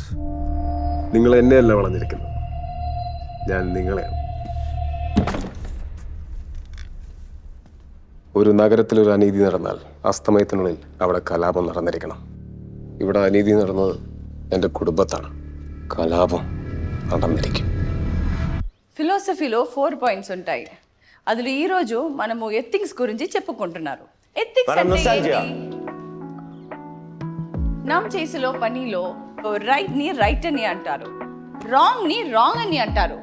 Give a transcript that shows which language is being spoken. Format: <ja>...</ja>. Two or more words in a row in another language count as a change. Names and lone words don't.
<ml>നിങ്ങൾ എന്നെയല്ല വളഞ്ഞിരിക്കുന്നത്, ഞാൻ നിങ്ങളെയാണ്. ഒരു നഗരത്തിലൊരു അനീതി നടന്നാൽ അസ്തമയത്തിനുള്ളിൽ അവിടെ കലാപം നടന്നിരിക്കണം. ഇവിടെ അനീതി നടന്നത് എൻ്റെ കുടുംബത്താണ്. కలాపం നടന്നിരിക്കും.</ml> <te>ఫిలాసఫీలో 4 పాయింట్స్ ఉంటాయి. అందులో ఈ రోజు మనము ఎథిక్స్ గురించి చెప్పుకుంటున్నారు. ఎథిక్స్ అంటే ఏంటి? మనం చేసేలో పనిలో రైట్ ని రైట్ అని అంటారు, రాంగ్ ని రాంగ్ అని అంటారు.</te>